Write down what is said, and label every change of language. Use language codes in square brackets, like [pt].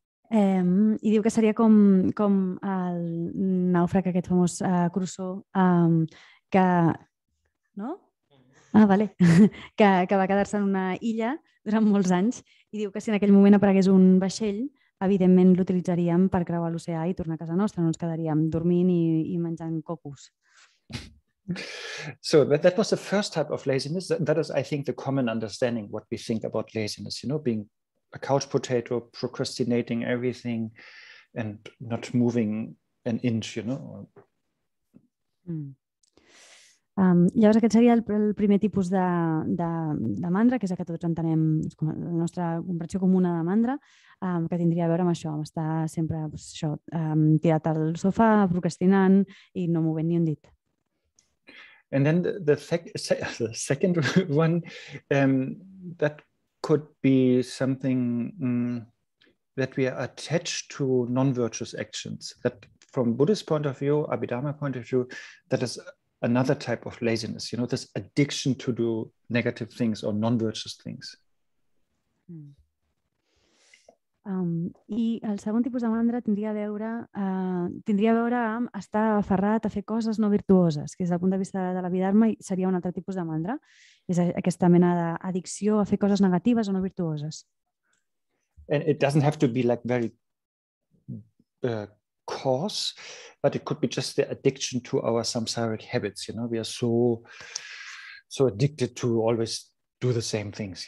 [ca] I diu que seria com el nàufrag aquest famós Crusoe que... No? Vale. que va quedar-se en una illa durant molts anys i diu que si en aquell moment aparegués un vaixell, evidentment l'utilitzaríem per creuar l'oceà i tornar a casa nostra, no ens quedaríem dormint i menjant cocos. [en] So that was the first type of laziness. That is, I think, the common understanding what we think about laziness, being a couch potato, procrastinating everything and not moving an inch, [ca] Llavors aquest seria el primer tipus de mandra, que és el que tots entenem, la nostra comprensió comuna de mandra, que tindria a veure amb això, amb estar sempre tirat al sofà, procrastinant i no movent ni un dit. [en] And then the second one, that could be something that we are attached to non-virtuous actions. That from Buddhist point of view, Abhidharma point of view, that is another type of laziness, this addiction to do negative things or non-virtuous things. [ca] I el segon tipus de mandra tindria a veure amb estar aferrat a fer coses no virtuoses, que des del punt de vista de l'Abhidharma seria un altre tipus de mandra. És aquesta mena d'addicció a fer coses negatives o no virtuoses. [en] And it doesn't have to be like very coarse, but it could be just the addiction to our samsaric habits. We are so addicted to always do the same things.